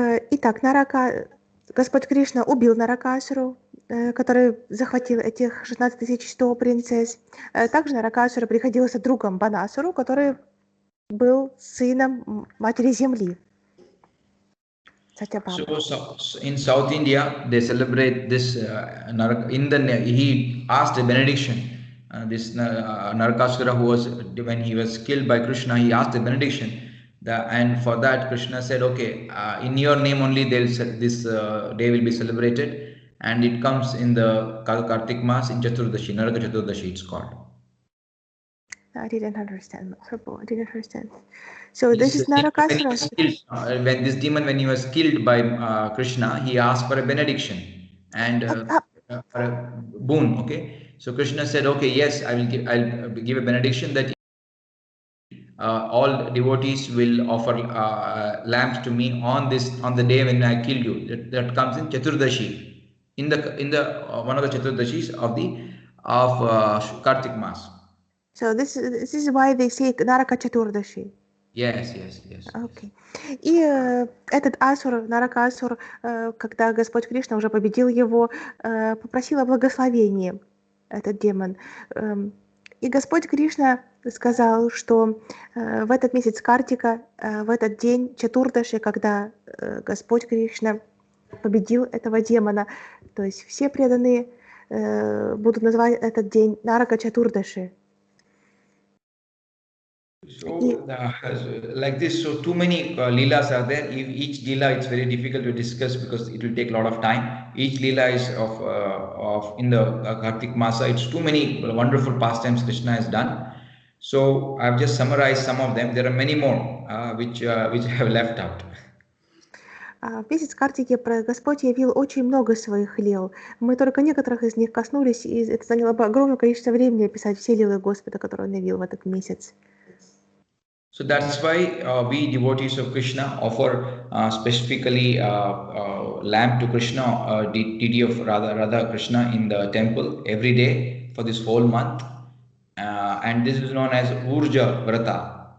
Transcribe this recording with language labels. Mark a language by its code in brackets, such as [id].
[ru] Итак, Господь Кришна убил Наракасуру, который захватил этих 16 100 принцесс. Также Наракасура приходился другом Банасуру, который был сыном матери земли. [en] So in South India, they celebrate this he asked a benediction. This Narakasura, when he was killed by Krishna, he asked a benediction. And for that, Krishna said, okay, in your name only this day will be celebrated. And it comes in the Kartik Mas in Chaturdashi, Naraka Chaturdashi it's called. I didn't understand, Prabhu. I didn't understand. So this is Narakasura. When this demon, when he was killed by Krishna, he asked for a benediction and for a boon. Okay, so Krishna said, okay, yes, I'll give a benediction that all devotees will offer lamps to me on the day when I kill you. That comes in Chaturdashi, in the one of the Chaturdashis of Kartik Mas. So this is why they say Naraka Chaturdashi. Yes. Okay. [ru] И этот Наракасур, когда Господь Кришна уже победил его, попросил о благословении, этот демон. И Господь Кришна сказал, что в этот месяц Картика, в этот день Чатурдаши, когда Господь Кришна победил этого демона, то есть все преданные будут называть этот день Нарака Чатурдаши. [en] So, like this, so too many leelas are there. Each leela it's very difficult to discuss because it will take a lot of time. Each leela is of in the Kartik Masa. It's too many wonderful pastimes Krishna has done. So I've just summarized some of them. There are many more which I have left out. [ru] В месяц Картики Господь явил очень много своих лил. Мы только некоторых из них коснулись, и это заняло бы огромное количество времени описать все лилы Господа, которые Он явил в этот месяц. [en] So that's why we devotees of Krishna offer specifically lamb to Krishna, deity of Radha Krishna in the temple every day for this whole month. And this is known as Urja Vrata.